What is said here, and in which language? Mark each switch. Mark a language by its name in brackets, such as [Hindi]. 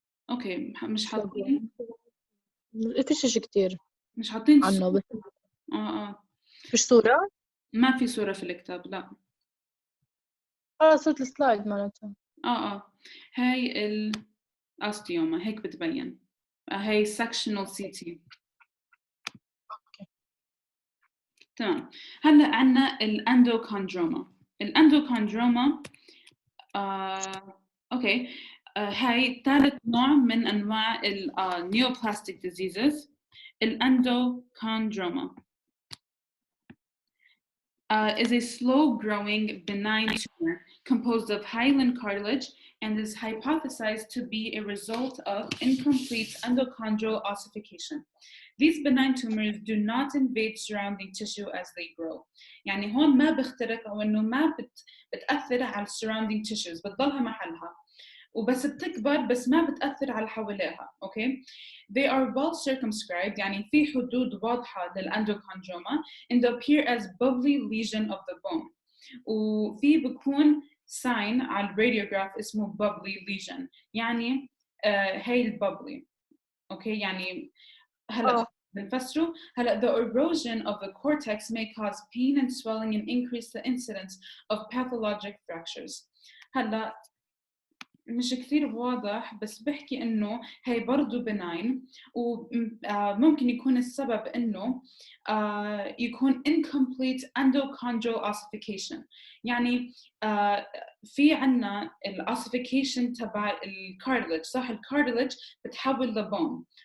[Arabic] اوكي، مش حاطين فيش شيء كتير. مش حاطين عنه بس فيش صورة؟ ما في صورة في الكتاب لا. صورة السلايد معناتها. هاي الأستيوما هيك بتبين. هاي sectional CT. تمام. هلا عنا الاندوكوندروما. الاندوكوندروما اوكي هاي ثالث نوع من انواع النيوبلاستيك ديزيزز. [English] الاندوكوندروما is a slow-growing benign tumor composed of hyaline cartilage and is hypothesized to be a result of incomplete endochondral ossification. These benign tumors do not invade surrounding tissue as they grow. [Arabic] يعني هون ما بيخترق أو إنه ما بتأثر على [English] surrounding tissues [Arabic] بتضلها محلها. وبس بتكبر بس ما بتأثر على حواليها. Okay? [English] They are well circumscribed [Arabic] يعني في حدود واضحة للأندوكوندروما [English] and appear as bubbly lesion of the bone. [Arabic] وفي بكون sign على الراديوغراف اسمه bubbly lesion يعني هي الببلي. [English] Okay [Arabic] يعني هلا بنفسره هلا [English] the erosion of the cortex may cause pain and swelling and increase the incidence of pathologic fractures. [Arabic] هلا مش كثير واضح بس بحكي إنه هي برضو benign وممكن يكون السبب إنه يكون [English] incomplete endochondral ossification. [Arabic] يعني في عنا الossification تبع الكارتلج صح الكارتلج بتحول لبون.